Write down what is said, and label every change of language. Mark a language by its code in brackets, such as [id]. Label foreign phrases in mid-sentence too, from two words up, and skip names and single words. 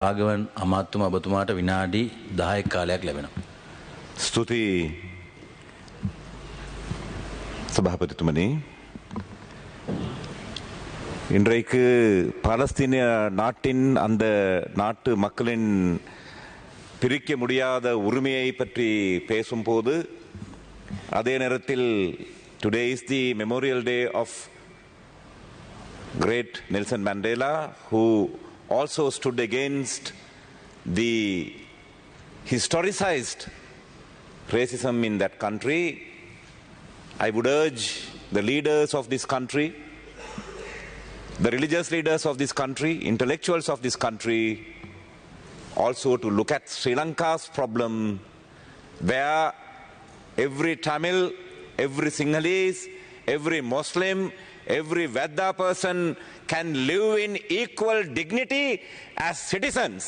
[si] Ragavan අමාත්‍යතුමා ඔබතුමාට විනාඩි 10ක කාලයක් ලැබෙනවා. ස්තුති சபாபதித்துமணி. [ta] இன்றைக்கு பாலஸ்தீனிய நாட்டின் அந்த நாட்டு மக்களின் பிரிக்க முடியாத உரிமையை பற்றி பேசும்போது அதே நேரத்தில் [en] today is the memorial day of great Nelson Mandela, who also stood against the historicized racism in that country. I would urge the leaders of this country, the religious leaders of this country, intellectuals of this country, also to look at Sri Lanka's problem, where every Tamil, every Sinhalese, every Muslim, every Vedda person can live in equal dignity as citizens.